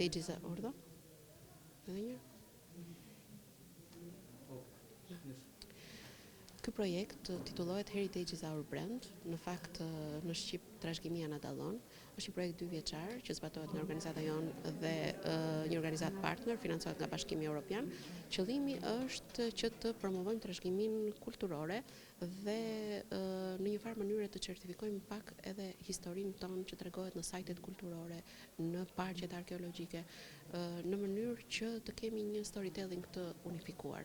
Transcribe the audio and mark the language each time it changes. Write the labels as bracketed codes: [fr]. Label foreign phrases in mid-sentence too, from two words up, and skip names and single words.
[sq] Pages ordo? Edhe një? Ky projekt titullohet [en] Heritage is our brand. [sq] Në fakt në shqip trashëgimia na dallon. Është një projekt 2 vjeçar që zbatohet nga organizata jonë dhe një organizatë partner, financohet nga Bashkimi Evropian. Qëllimi është që të promovojmë trashëgiminë kulturore dhe në një farë mënyrë të certifikojmë pak edhe historinë tonë që tregohet në sajtet kulturore, në parqet arkeologjike, në mënyrë që të kemi një storytelling të unifikuar.